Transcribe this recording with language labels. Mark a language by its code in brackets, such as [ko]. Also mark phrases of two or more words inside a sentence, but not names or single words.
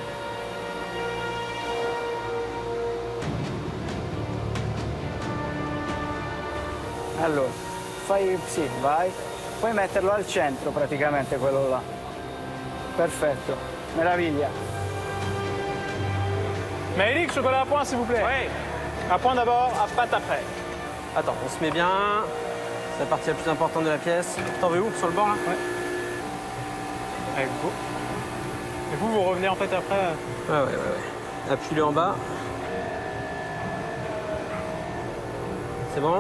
[it] Allora, sì, vai. Puoi metterlo al centro praticamente quello là. Perfetto, meraviglia. [fr] Maëlik, chocolat à point, s'il vous plaît. Oui. À point d'abord, à pâte après. Attends, on se met bien. C'est la partie la plus importante de la pièce. T'en veux où? Sur le bord, là? Ouais. Allez, go. Et vous revenez en fait après. Ouais. Appuie-le en bas. C'est bon?